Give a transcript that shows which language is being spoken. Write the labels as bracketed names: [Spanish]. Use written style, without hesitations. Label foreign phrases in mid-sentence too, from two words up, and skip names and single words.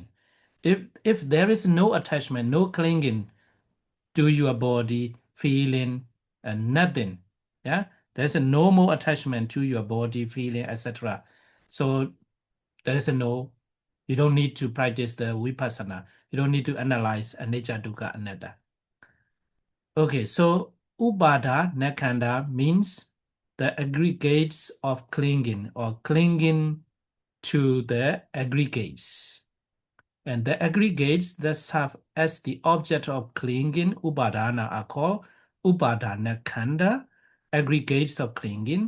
[English] If there is no attachment, no clinging to your body, feeling, and nothing, yeah, there's a no more attachment to your body, feeling, etc. So there is a no. You don't need to practice the vipassana. You don't need to analyze [Pali] anicca, dukkha, anatta. [English] Okay, so [Pali] upada nakanda [English] means the aggregates of clinging or clinging to the aggregates. And the aggregates that serve as the object of clinging upadana are called [Pali] upadana khanda, [English] aggregates of clinging.